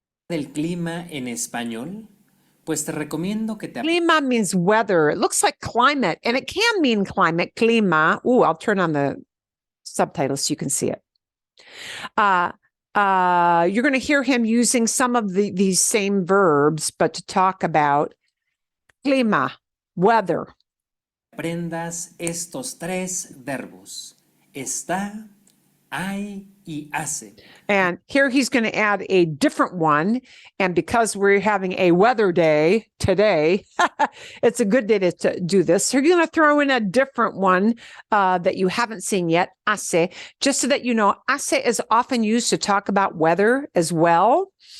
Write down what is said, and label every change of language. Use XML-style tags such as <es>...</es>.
<es>Del clima en español, pues te recomiendo que te</es> <en>Clima means weather. It looks like climate, and it can mean climate, clima. Ooh, I'll turn on the subtitles so you can see it. You're going to hear him using some of these same verbs, but to talk about clima, weather.</en> <es>aprendas estos tres verbos: está, hay y hace.</es> <en>And here he's going to add a different one. And because we're having a weather day today, it's a good day to do this. So you're going to throw in a different one that you haven't seen yet, hace, just so that you know, hace is often used to talk about weather as well.</en>